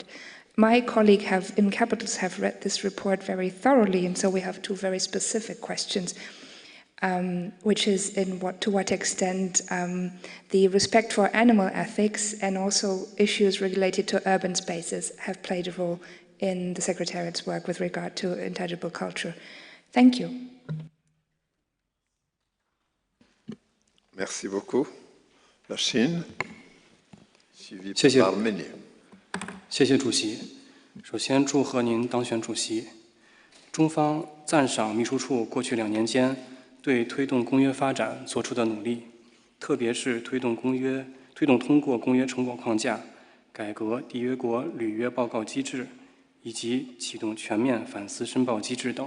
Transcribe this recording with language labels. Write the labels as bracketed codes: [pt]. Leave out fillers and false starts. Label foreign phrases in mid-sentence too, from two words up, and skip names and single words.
[en] My colleague in capitals have read this report very thoroughly, and so we have two very specific questions. Which is to what extent the respect for animal ethics and also issues related to urban spaces have played a role in the Secretariat's work with regard to intangible culture. Thank you. [fr] Merci beaucoup. La Chine, suivie par l'Arménie. [zh] 谢谢主席。首先祝贺您当选主席。中方赞赏秘书处过去2年间对推动公约发展做出的努力，特别是推动通过公约成果框架、改革缔约国履约报告机制以及启动全面反思申报机制等。